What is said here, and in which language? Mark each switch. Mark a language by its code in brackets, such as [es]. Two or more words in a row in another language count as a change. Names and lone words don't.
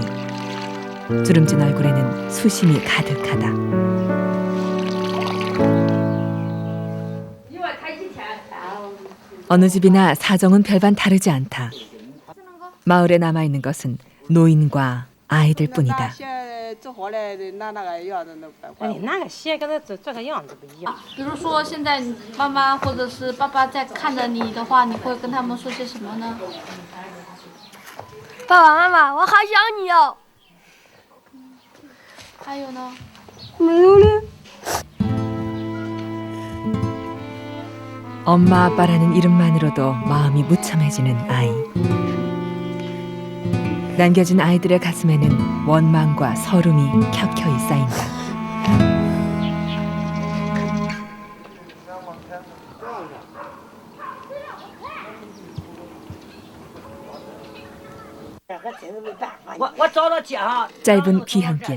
[ko] 주름진 얼굴에는 수심이 가득하다. 어느 집이나 사정은 별반 다르지 않다. 마을에 남아있는 것은 노인과 아이들 뿐이다. [zh] 比如说现在妈妈或者是爸爸在看着你的话，你会跟他们说些什么呢？爸爸妈妈，我好想你哦。还有呢？没有了。 [ko] 엄마 아빠라는 이름만으로도 마음이 무참해지는 아이. 남겨진 아이들의 가슴에는 원망과 서름이 켜켜이 쌓인다. 짧은 귀향길.